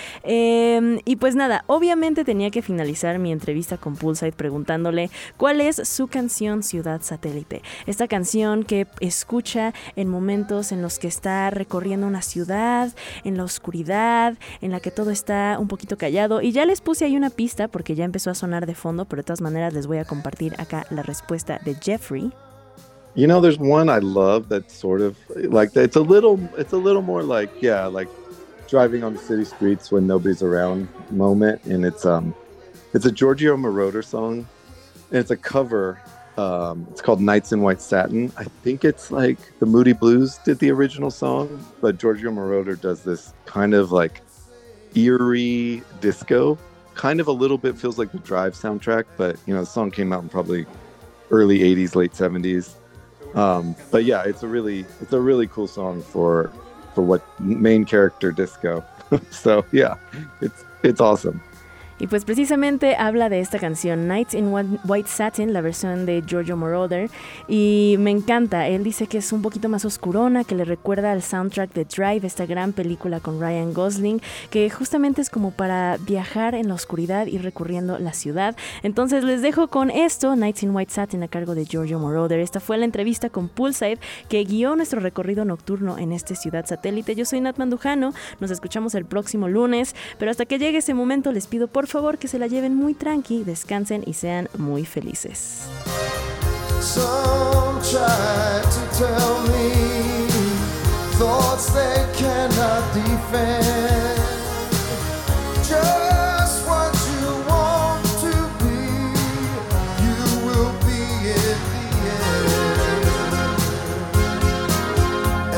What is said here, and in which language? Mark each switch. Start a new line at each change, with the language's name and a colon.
Spanish: Y pues nada, obviamente tenía que finalizar mi entrevista con Poolside preguntándole cuál es su canción Ciudad Satélite. Esta canción que escucha en momentos en los que está recorriendo una ciudad, en la oscuridad, en la que todo está un poquito callado. Y ya les puse ahí una pista porque ya empezó a sonar de fondo, pero de todas maneras les voy a compartir acá la respuesta de Jeffrey.
English: You know, there's one I love that's sort of like, it's a little more like, yeah, like driving on the city streets when nobody's around moment. And it's a Giorgio Moroder song, and it's a cover. It's called Nights in White Satin. I think it's like the Moody Blues did the original song, but Giorgio Moroder does this kind of like eerie disco, kind of a little bit feels like the Drive soundtrack, but you know, the song came out in probably early 80s, late 70s. But yeah, it's a really cool song for what main character disco. So yeah, it's awesome.
Spanish: Y pues precisamente habla de esta canción, Nights in White Satin, la versión de Giorgio Moroder, y me encanta. Él dice que es un poquito más oscurona, que le recuerda al soundtrack de Drive, esta gran película con Ryan Gosling, que justamente es como para viajar en la oscuridad y recorriendo la ciudad. Entonces les dejo con esto, Nights in White Satin, a cargo de Giorgio Moroder. Esta fue la entrevista con Poolside, que guió nuestro recorrido nocturno en este Ciudad Satélite. Yo soy Nat Mandujano, nos escuchamos el próximo lunes, pero hasta que llegue ese momento les pido por favor que se la lleven muy tranqui, descansen y sean muy felices.
English: Some try to tell me thoughts they cannot defend. Just what you want to be, you will be at the end.